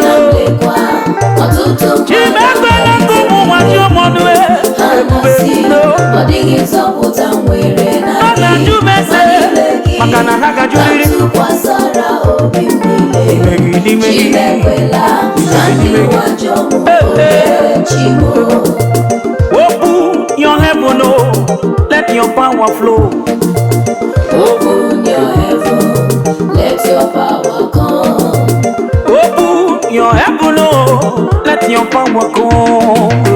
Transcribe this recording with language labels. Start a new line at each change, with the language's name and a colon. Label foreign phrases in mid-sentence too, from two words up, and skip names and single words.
Igbo: Nna m lekwa, ọtụtụ Chi m mmadụ ekwela ka ụmụ ụwa jụọ m ọnụ, eh. ha Ebube na-asị, no. "Ọ dịghị nzọpụta nwere na Ha gị." na-ajụ m ese, Ma n'ime gị maka na ha ga-ajụrịrị. ka m tụkwasara obi m niile. N'ime gị, n'ime Chi gị. m ekwela ka ndị N'ime gị. ụwa jụọ m Eh, eh. ole chi m.
English: Open your heaven, oh, let your power flow. Open your heaven, let your power come. Open your heaven, oh, let your power come.